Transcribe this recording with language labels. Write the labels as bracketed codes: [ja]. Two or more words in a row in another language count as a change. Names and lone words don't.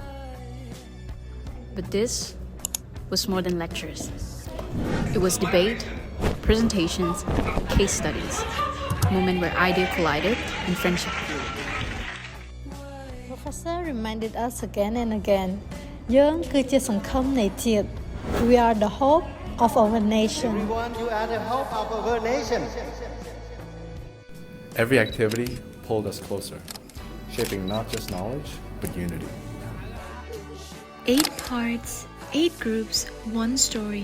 [en] But this was more than lectures. It was debate, presentations, case studies, a moment where ideas collided and friendship grew. Professor reminded us again and again, [km] យើងគឺជាសង្ឃឹមនៃជាតិ [en] We are the hope of our nation. Everyone, you are the hope of our nation. Every activity pulled us closer, shaping not just knowledge, but unity. 8 parts, 8 groups, 1 story.